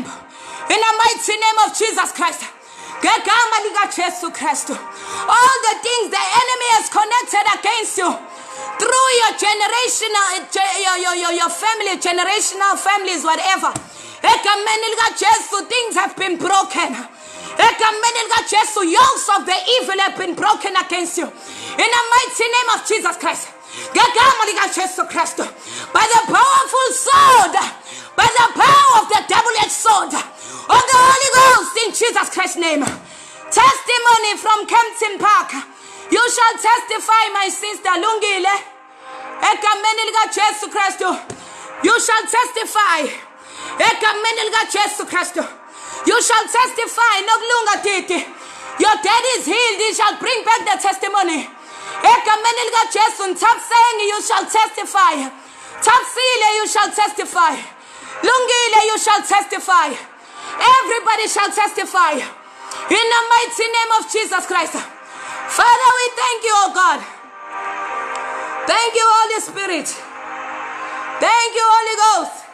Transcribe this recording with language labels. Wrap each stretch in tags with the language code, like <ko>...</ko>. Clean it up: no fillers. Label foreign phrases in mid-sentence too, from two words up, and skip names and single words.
<en>In the mighty name of Jesus Christ. All the things the enemy has connected against you through your generational, your family, generational families, whatever. Things have been broken. Yokes of the evil have been broken against you. In the mighty name of Jesus Christ.</en> <zu>ngegama likaJesu Kristu,</zu> <en>by the powerful sword, by the power of the double-edged sword of the Holy Ghost, in Jesus Christ's name. Testimony from Kempton Park. You shall testify, my sister Lungile.</en> <zu>Egameni likaJesu Kristu.</zu> <en>You shall testify.</en> <zu>Egameni likaJesu Kristu.</zu> <en>You shall testify. Nokulunga titi. Your daddy is healed. He shall bring back the testimony.</en> <zu>Egameni likaJesu.</zu> <en>Stop saying you shall testify. Tapsile, you shall testify. Lungile, you shall testify. Everybody shall testify. In the mighty name of Jesus Christ. Father, we thank you, oh God. Thank you, Holy Spirit. Thank you, Holy Ghost.</en>